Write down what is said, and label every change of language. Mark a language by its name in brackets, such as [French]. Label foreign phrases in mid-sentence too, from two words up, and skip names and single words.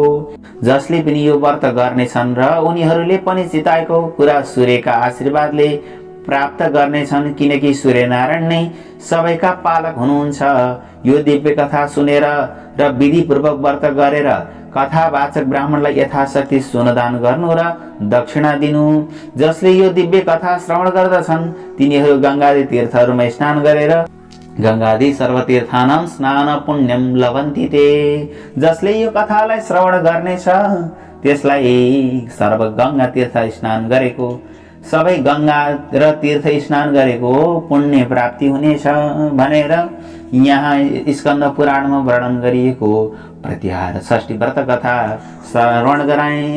[Nepali] जसले पनि यो व्रत गर्नेछन् र उनीहरूले पनि चिताएको कुरा सूर्यका आशीर्वादले प्राप्त गर्नेछन्, किनकि सूर्यनारायण नै सबैका पालक हुनुहुन्छ। यो दिव्य कथा सुनेर र विधिपूर्वक व्रत गरेर कथावाचक ब्राह्मणलाई यथाशक्ति सुनदान गर्नु र दक्षिणा दिनु। जसले यो दिव्य कथा श्रवण गर्दछन् तिनीहरू गंगादी तीर्थहरूमा स्नान गरेर [Sanskrit] गंगादी सर्वतीर्थानां स्नान पुण्यम लभन्ति ते। [Nepali] जसले यो कथालाई श्रवण गर्नेछ त्यसलाई सर्व गंगा तीर्थ स्नान गरेको, सबै गंगा र तीर्थ स्नान गरेको पुण्य प्राप्ति हुनेछ भनेर यहाँ स्कन्द पुराणमा वर्णन गरिएको प्रतिहार षष्ठी व्रत कथा श्रवण गराए।